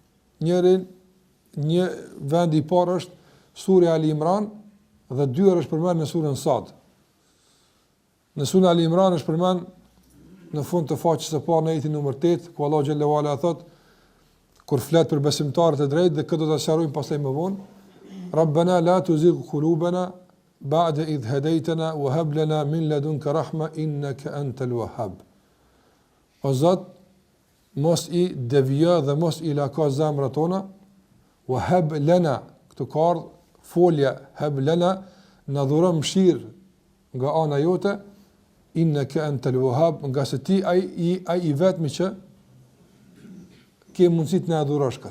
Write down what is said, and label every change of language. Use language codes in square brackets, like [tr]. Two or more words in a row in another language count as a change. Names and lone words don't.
[sq] Një vend i parë është Sura Ali Imran dhe 2 herë është përmendur në surën Sad. Në surën Ali Imran është përmendur në fund të faqes së parë në ajetin numër 8, ku Allah [ar] جل وعلا [sq] thot kur flet për besimtarët e drejtë dhe këtë do ta sqarojmë pastaj më vonë. [ar] ربنا لا تزغ قلوبنا بعد إذ هديتنا وهب لنا من لدنك رحمة إنك أنت الوهاب. [sq] O Zot, mos i devija dhe mos i laka zemrat tona, [ar] وهب لنا, [sq] këtu ka folja [ar] هب لنا, [sq] na dhuron mëshirë nga ana jote, [ar] إنك أنت الوهاب, [sq] nga se ti ai i vetmi që ke mundësi të na adhurosh këtë.